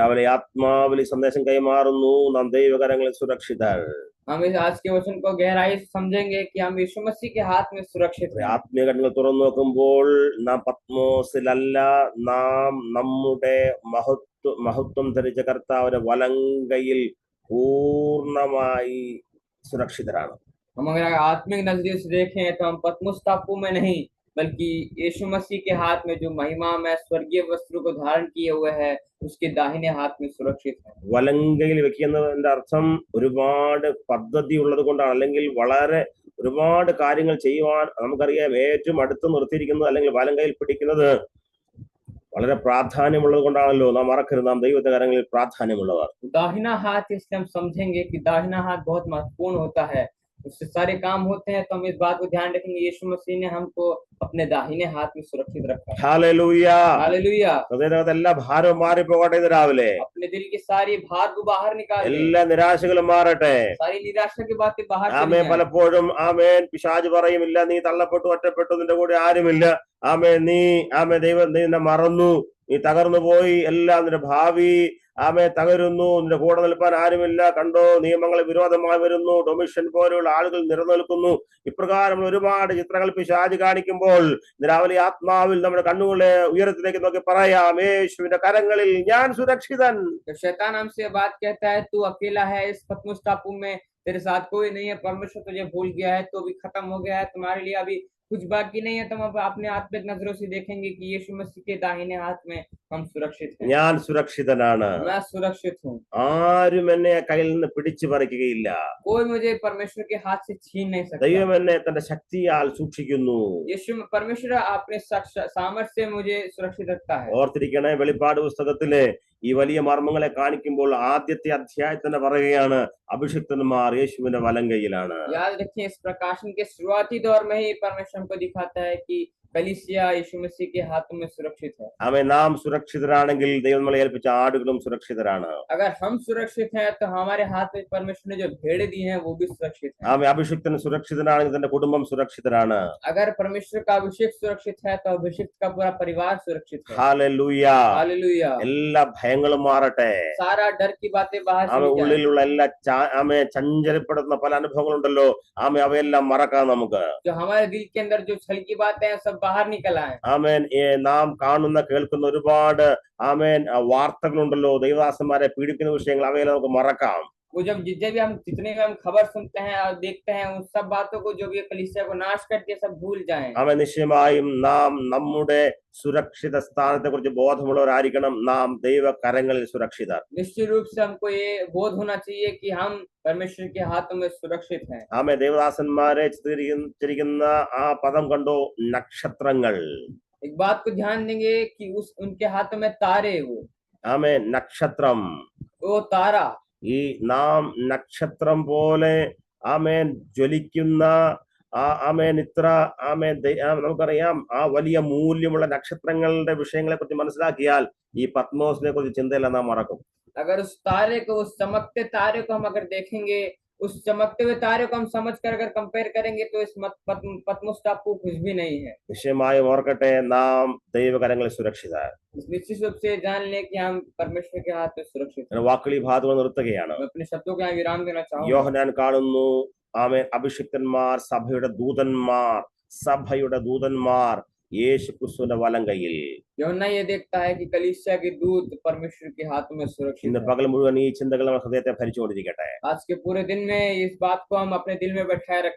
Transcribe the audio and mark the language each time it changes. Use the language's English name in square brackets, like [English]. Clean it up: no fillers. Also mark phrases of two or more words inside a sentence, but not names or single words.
[Malayalam] രാവിലെ ആത്മാവിൽ സന്ദേശം കൈമാറുന്നു, നാം ദൈവകരങ്ങളിൽ സുരക്ഷിതർ. [Hindi] हम इस आज के वचन को गहराई से समझेंगे कि हम यीशु मसीह के हाथ में सुरक्षित हैं। [Malayalam] ആത്മീയ കണ്ണുകൾ തുറന്നു നോക്കുമ്പോൾ നാം പത്മോസിലല്ല, നാം നമ്മുടെ മഹത്വം ധരിച്ച കർത്താവിന്റെ വലങ്കയിൽ പൂർണ്ണമായി സുരക്ഷിതരാണ്. [Hindi] हम अगर आत्मिक नजरिए से देखें तो हम पतमुस टापू में नहीं बल्कि यीशु मसीह के हाथ में जो महिमा में स्वर्गीय वस्त्र को धारण किए हुए है उसके दाहिने हाथ में सुरक्षित है। [Malayalam] വലങ്കയിൽ വെക്കുന്നതിന്റെ അർത്ഥം ഒരുപാട് പദ്ധതി ഉള്ളത് കൊണ്ടാണ്, അല്ലെങ്കിൽ വളരെ ഒരുപാട് കാര്യങ്ങൾ ചെയ്യുവാൻ നമുക്കറിയാം. ഏറ്റവും അടുത്ത് നിർത്തിയിരിക്കുന്നത് അല്ലെങ്കിൽ വലങ്കയിൽ പിടിക്കുന്നത് വളരെ പ്രാധാന്യമുള്ളത് കൊണ്ടാണല്ലോ. നാം മറക്കരുത്, നാം ദൈവത്തിന്റെ കരങ്ങളിൽ പ്രാധാന്യമുള്ളവർ. [Hindi] दाहिना हाथ इसलिए हम समझेंगे कि दाहिना हाथ बहुत महत्वपूर्ण होता है, उससे सारे काम होते हैं। तो हम इस बात को ध्यान रखेंगे, यीशु मसीह ने हमको अपने दाहिने हाथ में सुरक्षित रखा है। [Malayalam] ഹല്ലേലൂയ. [Hindi] हालेलुया। [Malayalam] ഹൃദയത്തിനകത്ത് എല്ലാ ഭാരവും മാറിപ്പോകട്ടെ ഇന്ന് രാവിലെ. [Hindi] अपने दिल की सारी भार को बाहर निकाल दें, [Malayalam] എല്ലാ നിരാശകളും മാറട്ടെ. [Hindi] सारी निराशा की बातें बाहर चली [Malayalam] ആമേൻ. [Hindi] जाएं। [Malayalam] പലപ്പോഴും ആമേൻ പിശാച് പറയും, ഇല്ല നീ തള്ളപ്പെട്ടു, ഒറ്റപ്പെട്ടു, നിന്റെ കൂടെ ആരുമില്ല. ആമേൻ, നീ ദൈവം നിന്നെ മറന്നു, നീ തകർന്നു പോയി, എല്ലാം നിന്റെ ഭാവി തകരുന്നു, നിന്റെ കൂടെ നിൽപ്പാൻ ആരുമില്ല, കണ്ടോ നിയമങ്ങൾ വിരോധമായി വരുന്നു, ഡൊമിഷൻ പോലെയുള്ള ആളുകൾ നിലനിൽക്കുന്നു. ഇപ്രകാരം ഒരുപാട് ചിത്രങ്ങൾ പിശാച് കാണിക്കുമ്പോൾ രാവിലെ ആത്മാവിൽ നമ്മുടെ കണ്ണുകളെ ഉയരത്തിലേക്ക് നോക്കി പറയാം, യേശുവിന്റെ കരങ്ങളിൽ ഞാൻ സുരക്ഷിതൻ. [Hindi] शैतान हमसे बात कहता है तू अकेला है इस पतमुस टापू में, तेरे साथ कोई नहीं है, परमेश्वर तुझे भूल गया है, तो अभी खत्म हो गया है, तुम्हारे लिए अभी कुछ बाकी नहीं है। तो हम अपने आत्मिक नजरों से देखेंगे कि यीशु मसीह के दाहिने हाथ में हम सुरक्षित हैं। [Malayalam] ഞാൻ സുരക്ഷിതനാണ്, [Hindi] मैं सुरक्षित हूँ, [Malayalam] ആരും എന്നെ കയ്യിൽ നിന്ന് പിടിച്ചു പറിക്കുകയില്ല. [Hindi] कोई मुझे परमेश्वर के हाथ से छीन नहीं सकता। [Malayalam] ദൈവം എന്നെ തന്റെ ശക്തിയാൽ സൂക്ഷിക്കുന്നു. [Hindi] परमेश्वर अपने सामर्थ्य से मुझे सुरक्षित रखता है। [Malayalam] ഓർത്തിരിക്കണേ, വെളിപ്പാട് പുസ്തകത്തിലെ ഈ വലിയ മർമ്മങ്ങളെ കാണിക്കുമ്പോൾ ആദ്യത്തെ അധ്യായത്തിന് പറയുകയാണ്, അഭിഷിക്തന്മാർ യേശുവിന്റെ വലങ്കയിലാണ്. [Hindi] याद रखिए, इस प्रकाशन के शुरुआती दौर में ही परमेश्वर हमको दिखाता है कि कलीसिया यीशु मसीह के हाथों में सुरक्षित है। [Malayalam] ആമേൻ. നാം സുരക്ഷിതരാണെങ്കിൽ ദൈവം നമ്മളെ ഏൽപ്പിച്ച ആടുകളും സുരക്ഷിതരാണ്. [Hindi] अगर हम सुरक्षित हैं तो हमारे हाथ में परमेश्वर ने जो भेड़ दी हैं वो भी सुरक्षित है। [Malayalam] ആമേൻ. അഭിഷിക്തൻ സുരക്ഷിതനാണെങ്കിൽ തന്റെ കുടുംബം സുരക്ഷിതരാണ്. [Hindi] अगर परमेश्वर का अभिषेक सुरक्षित है तो अभिषेक का पूरा परिवार सुरक्षित है। [Malayalam] ഹല്ലേലൂയ. [Hindi] हालेलुया। [Malayalam] എല്ലാ ഭയങ്ങളും മാറട്ടെ. [Hindi] सारा डर की बातें बाहर [Malayalam] ആമേൻ. [Hindi] चली जाए। [Malayalam] ഉള്ളിലുള്ള എല്ലാ ചഞ്ചലപ്പെടുത്തുന്ന പല അനുഭവങ്ങളുണ്ടല്ലോ, ആമേൻ, അവയെല്ലാം മറക്കാം നമുക്ക്. [Hindi] जो हमारे दिल के अंदर जो छल की बातें हैं सब बाहर निकल आए। [Malayalam] ആമേൻ. നാം കാണുന്ന കേൾക്കുന്ന ഒരുപാട് ആമേൻ വാർത്തകളുണ്ടല്ലോ, ദൈവദാസന്മാരെ പീഡിപ്പിക്കുന്ന വിഷയങ്ങൾ, അവയെല്ലാം നമുക്ക് മറക്കാം. [Hindi] वो जब जब भी हम जितने भी हम खबर सुनते हैं और देखते हैं उन सब बातों को जो भी कलीसिया को नाश करके सब भूल जाएं। [Malayalam] അവൻ നിശ്ചയമായും നാം നമ്മുടെ സുരക്ഷിത സ്ഥാനത്തെ കുറിച്ച് ബോധമുള്ളവരായിരിക്കണം. നാം ദൈവകരങ്ങളിൽ സുരക്ഷിതർ. [Hindi] निश्चित रूप से हमको ये बोध होना चाहिए कि हम परमेश्वर के हाथों में सुरक्षित हैं। [Malayalam] ആമേ ദേവദാസന്മാരെ ചിത്രീകരിക്കുന്ന ആ പദം കണ്ടോ, നക്ഷത്രങ്ങൾ. [Hindi] एक बात को ध्यान देंगे कि उनके हाथों में तारे, वो [Malayalam] ആമേ നക്ഷത്രം. [Hindi] तारा [Malayalam] ഈ നാം നക്ഷത്രം പോലെ ആമേൻ ജ്വലിക്കുന്ന ആമേൻ ഇത്ര ആമേൻ നമുക്കറിയാം, ആ വലിയ മൂല്യമുള്ള നക്ഷത്രങ്ങളുടെ വിഷയങ്ങളെ കുറിച്ച് മനസ്സിലാക്കിയാൽ ഈ പത്മോസിനെ കുറിച്ച് ചിന്തയെല്ലാം നാം മറക്കും. [Hindi] अगर उस तारे को, उस चमकते तारे को हम अगर देखेंगे, उस चमकते हुए तारे को हम समझ कर अगर कंपेयर करेंगे तो इस पतमोस टापू कुछ भी नहीं है। [Malayalam] നിശ്ചയമായും ഓർക്കട്ടെ, നാം ദൈവകരങ്ങളിൽ സുരക്ഷിതർ. [Hindi] निश्चित रूप से जान ले कि हम परमेश्वर के हाथ में सुरक्षित हैं। [Malayalam] വാക്കുകൾ ഈ ഭാഗത്ത് നിർത്തുകയാണ്. [Hindi] मैं अपने शब्दों को यहाँ विराम देना चाहूंगा। [Malayalam] യോഹന്നാൻ കാണുന്നു, ആമേൻ, അഭിഷിക്തന്മാർ, സഭയുടെ ദൂതന്മാർ യേശു ക്രിസ്തുവിന്റെ വലം കയ്യിൽ. [Hindi] यूहन्ना ये देखता है कि कलीसिया के दूत परमेश्वर के हाथ में सुरक्षित [Malayalam] ഇന്ന് [Hindi] हैं। [Malayalam] പകൽ മുഴുവൻ ഈ ചിന്തകൾ നമ്മുടെ ഹൃദയത്തെ ഭരിച്ചുകൊണ്ടിരിക്കട്ടെ. [Hindi] आज के पूरे दिन में इस बात को हम अपने दिल में बैठाए रखें।